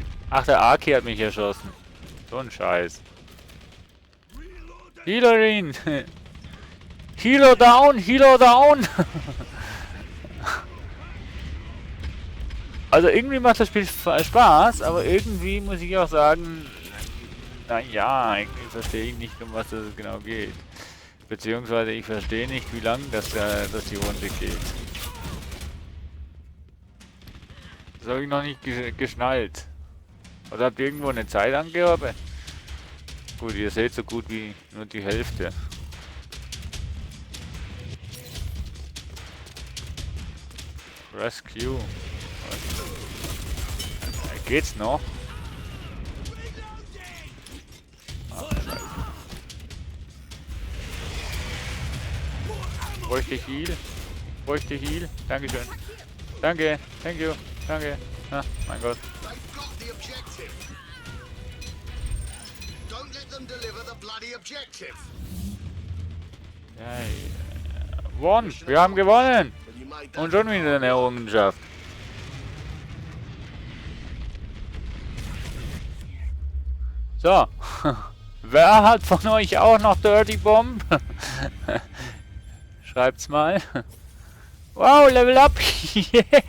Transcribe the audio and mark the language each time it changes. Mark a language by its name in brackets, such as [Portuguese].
[German] Ach, der Aki hat mich erschossen. So ein Scheiß. Healer ihn. [English] Healer down, Healer down. [German] Also irgendwie macht das Spiel Spaß, aber irgendwie muss ich auch sagen, naja, irgendwie verstehe ich nicht, um was es genau geht. Beziehungsweise ich verstehe nicht, wie lang das die Runde geht. Das habe ich noch nicht geschnallt. Oder habt ihr irgendwo eine Zeitangabe? Gut, ihr seht so gut wie nur die Hälfte. [English] Rescue. [German] Geht's noch? Bräuchte Heal? Bräuchte Heal? Dankeschön. Danke, [English] thank you, [German] danke. Ah, mein Gott. [English] They've got the objective. Don't let them deliver the bloody objective. [German] Ja, gewonnen! Wir haben gewonnen! [English] Well, you made that [German] Und schon wieder eine Errungenschaft. So. Wer hat von euch auch noch Dirty Bomb? Schreibt's mal. Wow, Level Up! Yeah!